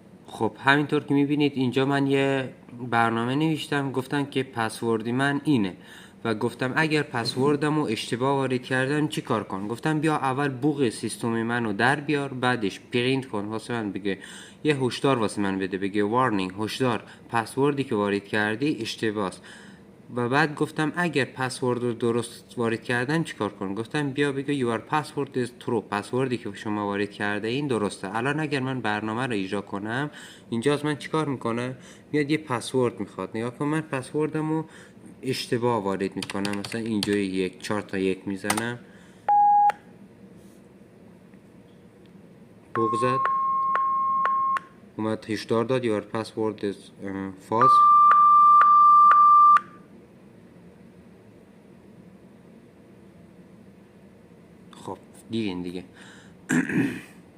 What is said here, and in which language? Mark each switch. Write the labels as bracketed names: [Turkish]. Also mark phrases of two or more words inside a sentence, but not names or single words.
[Persian] خب همینطور که میبینید اینجا من یه برنامه نوشتم، گفتم که پسوردی من اینه و گفتم اگر پسوردم رو اشتباه وارد کردم چی کار کن. گفتم بیا اول بوق سیستم منو در بیار، بعدش پرینت کن واسه من، بگه یه هشدار واسه من بده، بگه وارنینگ، هشدار، پسوردی که وارد کردی اشتباهه. و بعد گفتم اگر پسورد رو درست وارد کردن چیکار کن. گفتم بیا بگه [English] your password is true، [Persian] پسوردی که شما وارد کرده این درسته. الان اگر من برنامه رو اجرا کنم اینجا از من چیکار میکنه؟ میاد یه پسورد میخواد. نگاه کن من پسوردمو اشتباه وارد میکنم، مثلا اینجا 4 تا 1 میزنم، بغضت اومد هشدار داد [English] your password is false. [Persian] خب دیدین دیگه